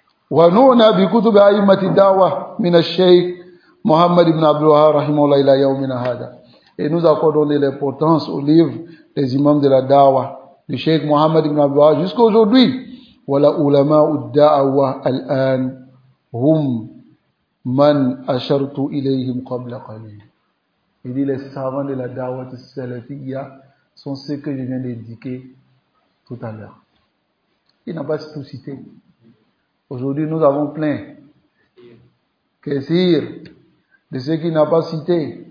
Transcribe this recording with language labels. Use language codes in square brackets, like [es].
[ar] ونعنى بكتب أئمة الدعوة من الشيخ محمد بن عبد الوهاب رحمه الله إلى يومنا هذا. [fr] Et nous accordons de l'importance au livre des imams de la dawa du Cheikh Mohammed ibn Abdul Wahhab jusqu'à aujourd'hui. [ar] ولا علماء الدعوة الآن هم من أشرت إليهم قبل قليل. [fr] Il dit les savants de la dawa du Salafiyya sont ceux que je viens d'indiquer tout à l'heure. Il n'a pas tout cité. Aujourd'hui, nous avons plein Kessir de ceux qu'il n'a pas cité.